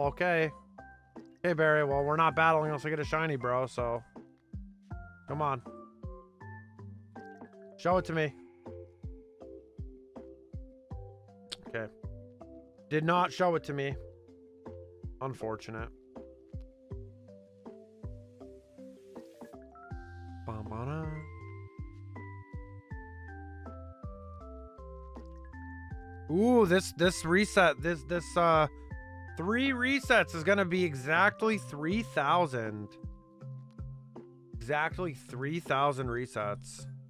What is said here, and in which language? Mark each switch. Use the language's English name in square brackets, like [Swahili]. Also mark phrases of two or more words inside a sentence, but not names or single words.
[English] Okay. Okay, Barry. Well, we're not battling unless I get a shiny, bro. So, come on. Show it to me. Okay. Did not show it to me. Unfortunate. Ba-ba-da. Ooh, this reset, this 3 resets is gonna be exactly 3,000. Exactly 3,000 resets.